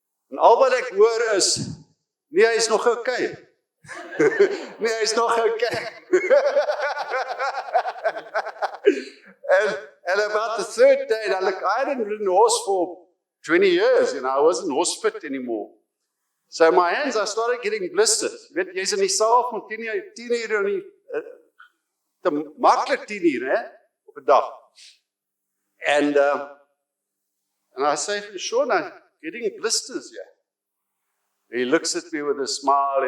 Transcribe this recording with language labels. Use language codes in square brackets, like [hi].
[af] En al wat ek hoor is, nee, hy is nog okay. Nee, hy is nog okay. [en] and about the third day, now look, I hadn't ridden a horse for 20 years, I wasn't horse fit anymore. So my hands, I started getting blisters. [af] Weet, jy's in die saal van 10 uur in die, te maklik 10 uur, op 'n dag. [en] And I say, Shawn, I'm getting blisters here. He looks at me with a smile.